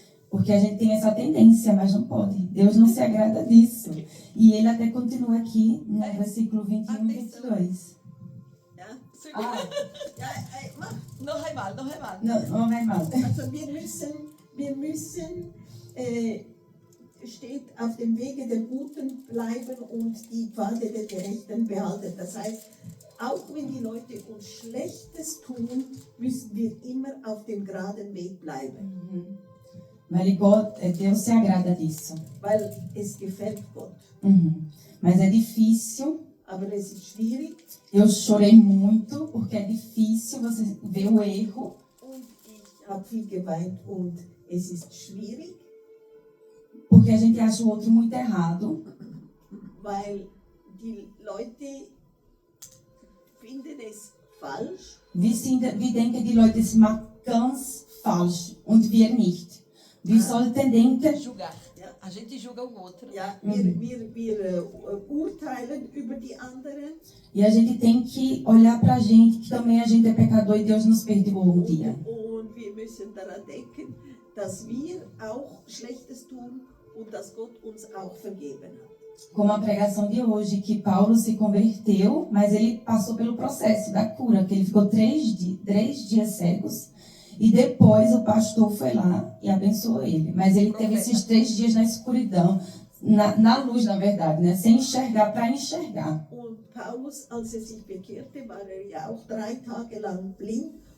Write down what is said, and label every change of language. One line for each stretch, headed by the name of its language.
Portuguese: Porque a gente tem essa tendência, mas não pode. Deus não se agrada disso. E ele até continua aqui no versículo 21 e 22.
German: Ja? Ah, Ja, mach. Noch einmal, noch einmal.
Portuguese: não vai mal.
German: Also wir müssen steht, auf dem Wege der Guten bleiben und die Pfade der Gerechten behalten. Das heißt, auch wenn die Leute uns Schlechtes tun, müssen wir immer auf dem geraden Weg bleiben.
Portuguese: Deus se agrada disso.
German: Weil es gefällt Gott.
Portuguese: Mas é difícil.
German: Aber es ist schwierig.
Portuguese: Eu chorei muito porque é difícil você ver o erro.
German: Und ich habe viel geweint und es ist schwierig.
Portuguese: Porque a gente acha o outro muito errado.
German: Weil die Leute finden es falsch. Wir denken, die Leute es machen ganz falsch und wir nicht. Wir sollten denken,
Portuguese: Julgar. A gente julga o outro.
German: Ja, wir urteilen über die anderen.
Portuguese: e a gente tem que olhar pra gente, que também a gente é pecador e Deus nos perdoou um dia.
German: Und wir müssen daran denken, dass wir auch Schlechtes tun und dass Gott uns auch vergeben hat.
Portuguese: Como a pregação de hoje, que Paulo se converteu, mas ele passou pelo processo da cura, que ele ficou 3 dias cegos. E depois o pastor foi lá e abençoou ele. Mas ele teve esses 3 dias na escuridão, na luz, na verdade, né? Sem enxergar para enxergar.
German: Und Paulus, als sich bekehrte, war ja auch 3 Tage lang blind.